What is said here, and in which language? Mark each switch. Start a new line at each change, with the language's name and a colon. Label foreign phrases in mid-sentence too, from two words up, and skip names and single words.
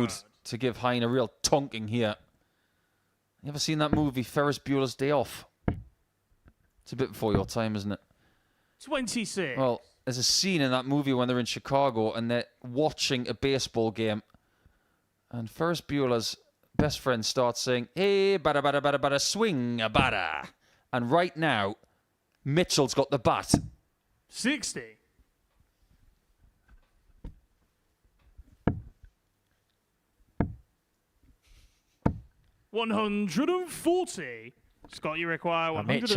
English: mood to give Hine a real tonking here. You ever seen that movie, Ferris Bueller's Day Off? It's a bit before your time, isn't it? 26. Well, there's a scene in that movie when they're in Chicago and they're watching a baseball game. And Ferris Bueller's best friend starts saying, "Hey, bada, bada, bada, bada, swing a bada." And right now, Mitchell's got the bat. 60. $140. Scott, you require 121.